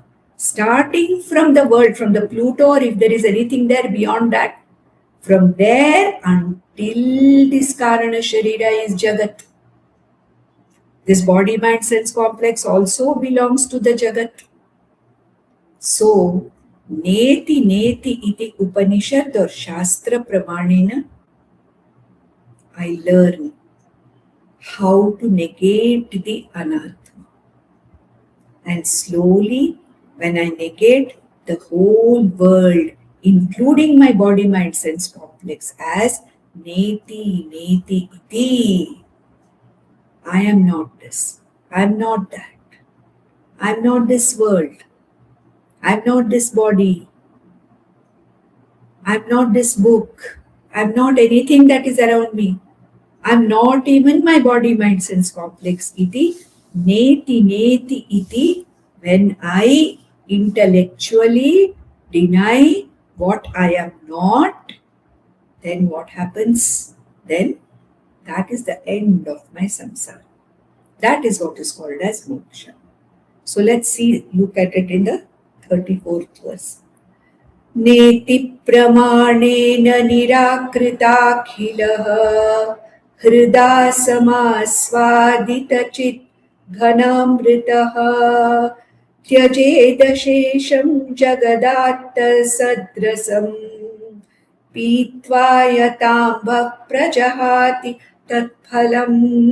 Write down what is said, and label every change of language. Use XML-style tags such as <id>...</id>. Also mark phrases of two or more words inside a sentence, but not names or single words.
<en>Starting from the world, from the Pluto, or if there is anything there beyond that, from there until this</en> <sa>कारण शरीर</sa> <en>is Jagat. This body, mind, sense complex also belongs to the Jagat. So,</en> <sa>नेति नेति इति उपनिषद और शास्त्र प्रमाणेन</sa> <en>I learn how to negate the anatma. And slowly, when I negate the whole world, including my body, mind, sense complex, as</en> <sa>नेति नेति इति,</sa> <en>I am not this. I am not that. I am not this world. I am not this body. I am not this book. I am not anything that is around me. I am not even my body, mind, sense complex.</en> <sa>इति नेति नेति इति.</sa> <en>When I intellectually deny what I am not, then what happens? Then that is the end of my samsara. That is what is called as moksha. So let's look at it in the 34th verse.</en> <sa>नेति प्रमाणेन निराकृताखिलः हृदा समास्वादितचित् घनामृतः त्यजेदशेषं जगदात्तसद्रसं पीत्वा यताम्भः प्रजहाति तत्फलम्.</sa>